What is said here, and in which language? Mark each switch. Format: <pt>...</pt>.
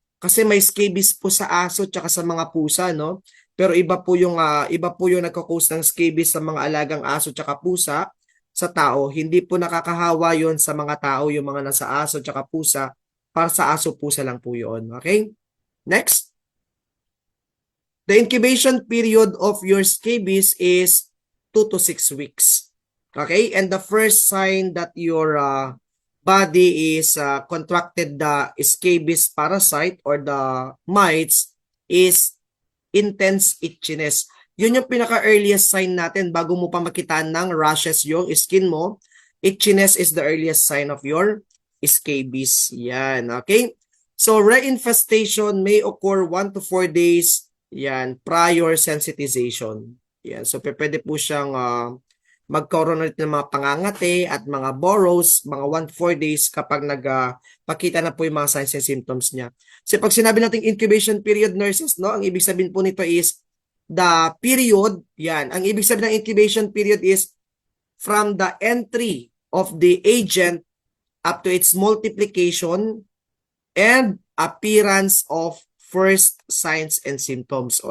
<tl>Kasi may scabies po sa aso at sa mga pusa, no? Pero iba po yung nagko-cause ng scabies sa mga alagang aso at pusa sa tao. Hindi po nakakahawa yon sa mga tao, yung mga nasa aso at pusa. Para sa aso, pusa lang po yun. Okay? Next.</tl> <en>The incubation period of your scabies is 2 to 6 weeks. Okay? And the first sign that your body is contracted the scabies parasite or the mites is intense itchiness.</en> <tl>Yun yung pinaka-earliest sign natin bago mo pa makita ng rashes yung skin mo.</tl> <en>Itchiness is the earliest sign of your scabies. Yan. Okay? So, reinfestation may occur 1 to 4 days prior sensitization.</en> <tl>Yan. So, pwede po siyang magkaroon ulit ng mga pangangati at mga burrows, mga 1-4 days kapag nagpakita na po yung mga signs and symptoms niya. So pag sinabi natin incubation period, nurses, no, ang ibig sabihin po nito</tl> <en>is the period,</en> <tl>yan, ang ibig sabihin ng</tl> <en>incubation period is from the entry of the agent up to its multiplication and appearance of first signs and symptoms.</en>